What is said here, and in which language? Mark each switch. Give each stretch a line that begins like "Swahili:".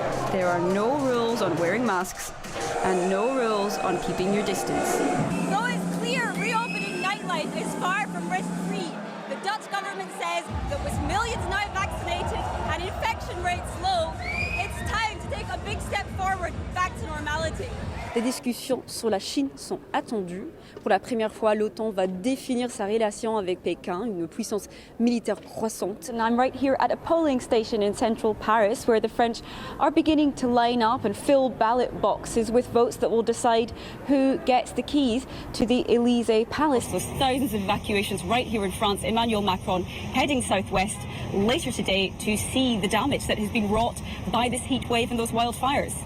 English: There are no rules on wearing masks and no rules on keeping your distance. So it's clear reopening nightlife is far from risk-free. The Dutch government says that with millions now vaccinated and infection rates low, it's time to take a big step forward back to normality.
French: Des discussions sur la Chine sont attendues. Pour la première fois, l'OTAN va définir sa relation avec Pékin, une puissance militaire croissante.
English: And I'm right here at a polling station in central Paris, where the French are beginning to line up and fill ballot boxes with votes that will decide who gets the keys to the Élysée Palace. There's thousands of evacuations right here in France. Emmanuel Macron heading southwest later today to see the damage that has been wrought by this heat wave and those wildfires.